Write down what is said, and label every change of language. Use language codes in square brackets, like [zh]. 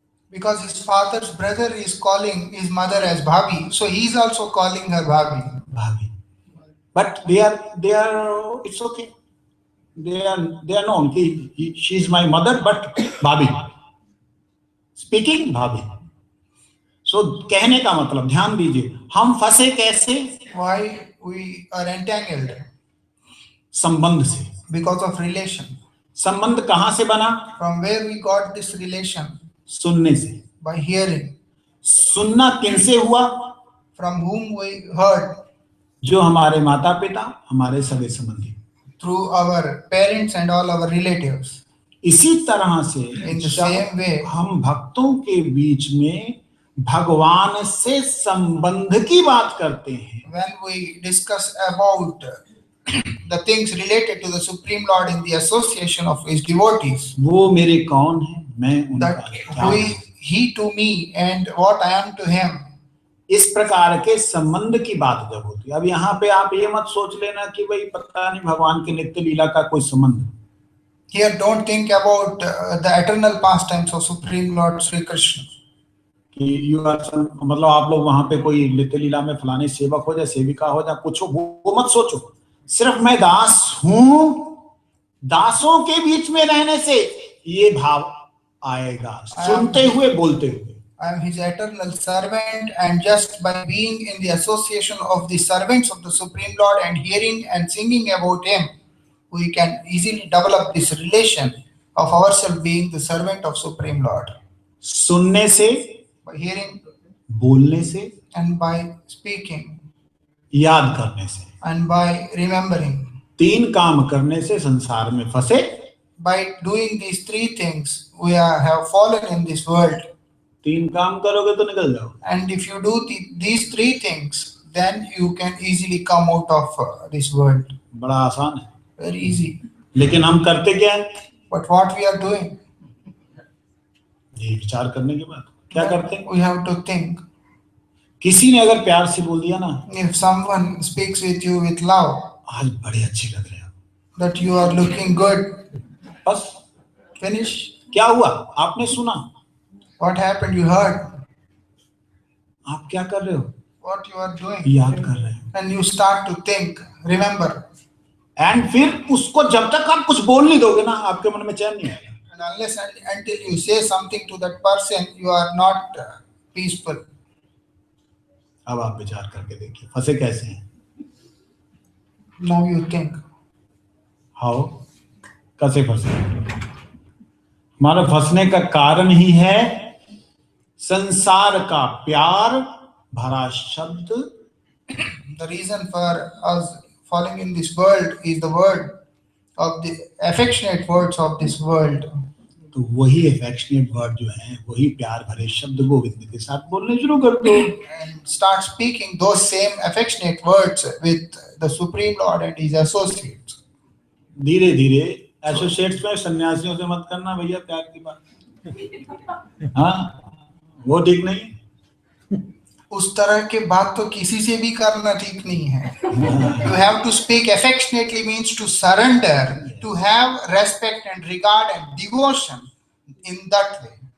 [en] Because his father's brother is calling his mother as bhabhi, so he is also calling her bhabhi. Bhabhi. But they are it's okay. They are known कि she is my mother, but bhabhi. Speaking bhabhi. [hi] So कहने का मतलब, ध्यान दीजिए, हम फंसे कैसे? [en] Why we are entangled? [hi] संबंध से। [en] Because of relation. [hi] संबंध कहाँ से बना? [en] From where we got this relation? [hi] सुनने से। [en] By hearing. [hi] सुनना किनसे हुआ? [en] From whom we heard? [hi] जो हमारे माता पिता, हमारे सगे संबंधी। [en] Through our parents and all our relatives. [hi] इसी तरह से [en] In the same way, [hi] हम भक्तों के बीच में भगवान से संबंध की बात करते हैं। [en] when we discuss about the things related to the Supreme Lord in the association of his devotees, [hi] वो मेरे कौन है, मैं उनका [en] that [hi] क्या हूं। [en] he to me and what I am to him. [hi] इस प्रकार के संबंध की बात जब होती है, अब यहाँ पे आप ये मत सोच लेना कि भाई पता नहीं भगवान के नित्य लीला का कोई संबंध। [en] Here don't think about the eternal pastimes of Supreme Lord Sri Krishna. [hi] कि [en] you are, [hi] मतलब आप लोग वहां पे कोई नित्य लीला में फलाने सेवक हो जाए, सेविका हो जाए, कुछ हो, वो मत सोचो। सिर्फ मैं दास हूं दासों के बीच में रहने से ये भाव आएगा, सुनते हुए बोलते हुए। [en] I am his eternal servant, and just by being in the association of the servants of the Supreme Lord and hearing and singing about him, we can easily develop this relation of ourselves being the servant of Supreme Lord. [hi] सुनने से, [en] By hearing [hi] बोलने से, [en] and by speaking [hi] याद करने से, [en] and by remembering. [hi] 3 काम करने से संसार में फंसे। [en] By doing these 3 things, we have fallen in this world. [hi] 3 काम करोगे तो निकल जाओ। [en] And if you do these 3 things, then you can easily come out of this world. [hi] बड़ा आसान है, [en] Very easy. [hi] लेकिन हम करते क्या है? [en] But what we are doing? [hi] ये विचार करने के बाद क्या करते हैं? [en] We have to think. [hi] किसी ने अगर प्यार से बोल दिया ना, [en] If someone speaks with you with love, [hi] आज बड़े अच्छे लग रहे हो, [en] that you are looking good, [hi] बस [en] finish. [hi] क्या हुआ? आपने सुना, [en] What happened? You heard. [hi] आप क्या कर रहे हो? [en] What you are doing. [hi] याद कर रहे हो। [en] And you start to think, remember. [hi] And फिर उसको जब तक आप कुछ बोल नहीं दोगे ना, आपके मन में चैन नहीं आएगा। [en] And unless and until you say something to that person, you are not peaceful. [hi] अब आप विचार करके देखिए फंसे कैसे हैं। [en] Now you think. [hi] हाउ, कैसे फंसे? हमारा फंसने का कारण ही है संसार का प्यार भरा शब्द। [en] The reason for us falling in this world is the word of the affectionate words of this world. [hi] तो वही अफेक्शनेट वर्ड जो हैं, वही प्यार भरे शब्द गोविंद के साथ बोलने शुरू कर दो। [en] And start speaking those same affectionate words with the Supreme Lord and His associates. [hi] धीरे धीरे एसोसिएट्स में सन्यासियों से मत करना भैया प्यार की बात। हाँ, वो ठीक नहीं। उस तरह के बात तो किसी से भी करना ठीक नहीं है। [en] You have to speak affectionately means to surrender, to have respect and regard and devotion in that way.